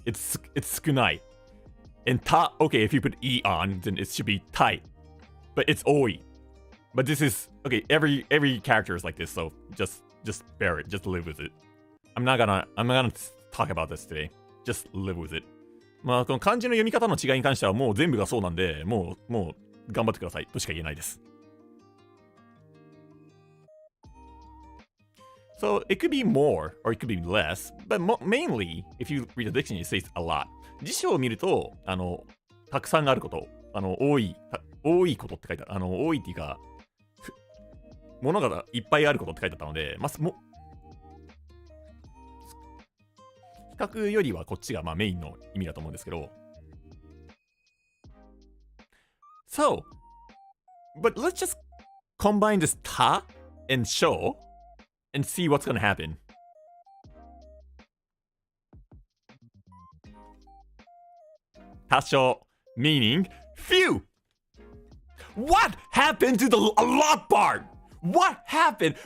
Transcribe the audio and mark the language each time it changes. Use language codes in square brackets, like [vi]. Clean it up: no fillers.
[en] It's sukunai. And ta, okay, if you put e on, then it should be tai. But it's oi. But this is, okay, every character is like this, so just bear it, just live with it. I'm not gonna talk about this today. Just live with it. [ja] まあ、この漢字の読み方の違いに関してはもう全部がそうなんで、もう頑張ってくださいとしか言えないです。 [en] So it could be more or it could be less, but mainly if you read the dictionary, it says a lot. [ja] 辞書を見ると、たくさんあること、多いことって書いてある。多いっていうか、ものがいっぱいあることって書いてあったので、まあ、比較よりはこっちがまあメインの意味だと思うんですけど。 [en] So, but let's just combine this ta and sho and see what's gonna happen. Tasho, meaning few. What happened to the a lot part? What happened?